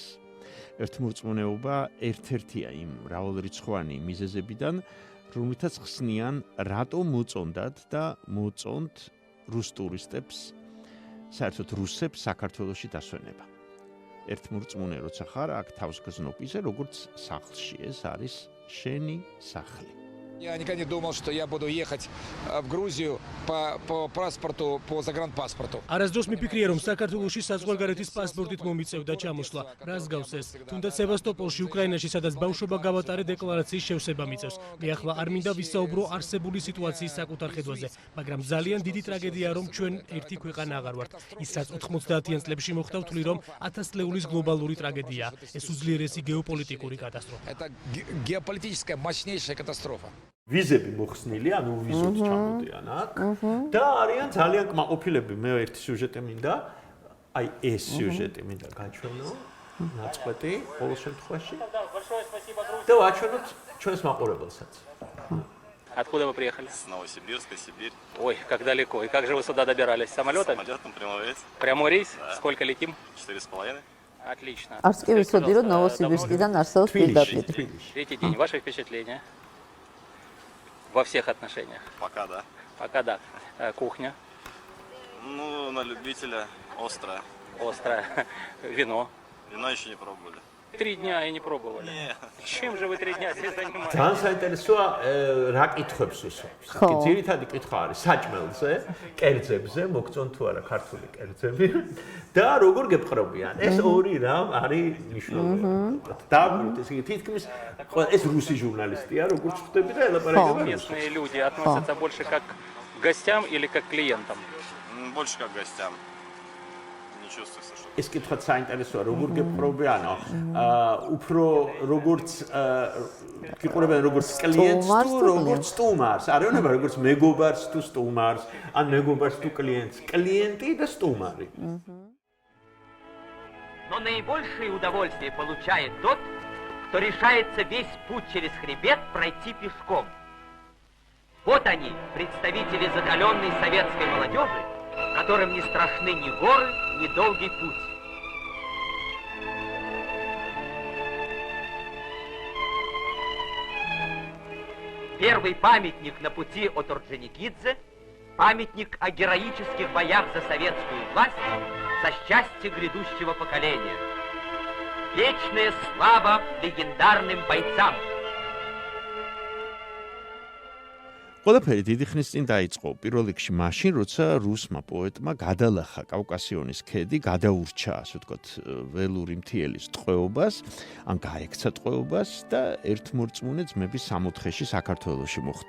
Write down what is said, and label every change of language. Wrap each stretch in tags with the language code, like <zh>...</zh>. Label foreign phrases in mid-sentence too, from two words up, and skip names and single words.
<ka>ერთმორწმუნეობა ერთ-ერთია იმ მრავალრიცხოვანი მიზეზებიდან, რომლითაც ხსნიან, რატომ მოწონდათ და მოწონთ რუს ტურისტებს საერთოდ რუსებს საქართველოში დასვენება. ერთმურწმუნე როცა ხარ, აქ თავს გზნობ ისე, როგორც სახლში, ეს არის შენი სახლი.</ka> <ru>Я никогда не думал, что я буду ехать в Грузию по паспорту, по загранпаспорту.</ru> <ka>Არასდროს მიფიქრია, რომ საქართველოში საზღვარგარეთის პასპორტით მომიწევდა ჩამოსვლა. რას გავს ეს? თუნდაც სევასტოპოლში, უკრაინაში, სადაც ბავშვობა გავატარე, დეკლარაციის შევსება მიწევს. მე ახლა არ მინდა ვისაუბრო არსებული სიტუაციის საკუთარ ხედვაზე, მაგრამ ძალიან დიდი ტრაგედია, რომ ჩვენ ერთი ქვეყანა აღარ ვართ. ის რაც 90-იან წლებში მოხდა, ვთვლი, რომ 1000 წლეულის გლობალური ტრაგედია. ეს უძლიერესი გეოპოლიტიკური კატასტროფა.</ka> <ru>Это геополитическая мощнейшая катастрофа.</ru> <ka>ვიზები მოხსნილი, ანუ ვიზოთ ჩამოდიან აქ და არიან ძალიან კმაყოფილები. მე ერთი სიუჟეტი მინდა, აი ეს სიუჟეტი მინდა გაჩვენო, ნაწყვეტი ყოველ შემთხვევაში. და ვაჩვენოთ ჩვენს მაყურებელსაც.</ka> <ru>Откуда вы приехали? С Новосибирска, Сибирь. Ой, как далеко. И как же вы сюда добирались? Самолетом? Самолетом, прямой рейс. Прямой рейс? Да. Сколько летим? 4,5. Отлично.</ru> <ka>არც კი ვიცოდი, რომ ნოვოსიბირსკიდან არსებობს პირდაპირ.</ka> <ru>Третий день. Ваши впечатления? Во всех отношениях? Пока да. Пока да. Кухня? Ну, на любителя острое. Острое. Вино? Вино еще не пробовали. 3 дня и не пробовали. Не. Чем же вы 3 дня здесь занимаетесь?</ru> <ka>ძალიან საინტერესოა რა კითხვებს უსვამს. კი, ძირითადი კითხვა არის საჭმელზე, კერძებზე, მოგწონთ თუ არა ქართული კერძები და როგორ გეპყრობიან. ეს ორი рам არის მნიშვნელოვანი. დაგვით ეს თითქმის ეს რუსი ჟურნალისტია, როგორც ხვდები და ელაპარაკება რუსულად.</ka> <ru>Местные люди относятся больше как к гостям или как к клиентам? Больше как к гостям. Не чувствуется, что...</ru> <ka>ეს კითხვაც საინტერესოა, როგორ გეპყრობიანო. უფრო როგორც გიყურებენ როგორც კლიენტს თუ როგორც სტუმარს. არეონება როგორც მეგობარს თუ სტუმარს, ან მეგობარს თუ კლიენტს. Клиенты და სტუმარი.</ka> <ru>Но наибольшее удовольствие получает тот, кто решается весь путь через хребет пройти пешком. Вот они, представители закаленной советской молодежи, которым не страшны ни горы, ни долгий путь. Первый памятник на пути от Орджоникидзе – памятник о героических боях за советскую власть, за счастье грядущего поколения. Вечная слава легендарным бойцам!</ru> <ka>ყველაფერი დიდი ხნის წინ დაიწყო. პირველ რიგში მაშინ, როცა რუსმა პოეტმა გადალახა კავკასიონის ქედი, გადაურჩა, ასე ვთქვათ, ველური მთიელის ტყვეობას, ან გაექცა ტყვეობას და ერთმორწმუნე ძმების სამოთხეში საქართველოში მოხდა.</ka>